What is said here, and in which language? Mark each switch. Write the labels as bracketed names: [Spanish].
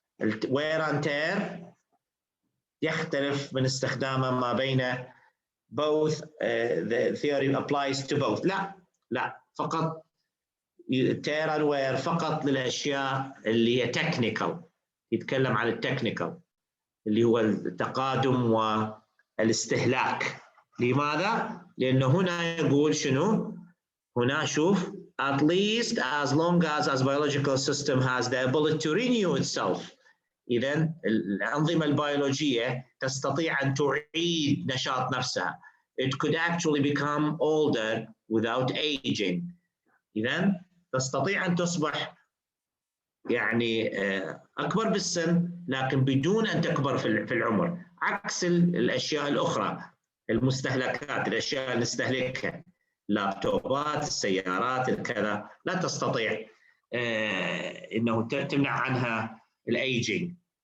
[Arabic] الوير اند تير يختلف من استخدامه ما بين [English] both the theory applies to both. [Arabic] لا فقط [English] tear and wear [Arabic] فقط للأشياء اللي هي technical يتكلم عن التكنيكال اللي هو التقادم والاستهلاك. لماذا؟ لأنه هنا يقول شنو؟ هنا شوف [English] at least as long as biological system has the ability to renew itself. [Arabic] إذن الأنظمة البيولوجية تستطيع أن تعيد نشاط نفسها. [English] It could actually become older without aging. [Arabic] إذن تستطيع أن تصبح يعني أكبر بالسن لكن بدون أن تكبر في العمر، عكس الأشياء الأخرى المستهلكات، الأشياء اللي نستهلكها، اللابتوبات، السيارات، الكذا، لا تستطيع إنه تمنع عنها الأيجينج.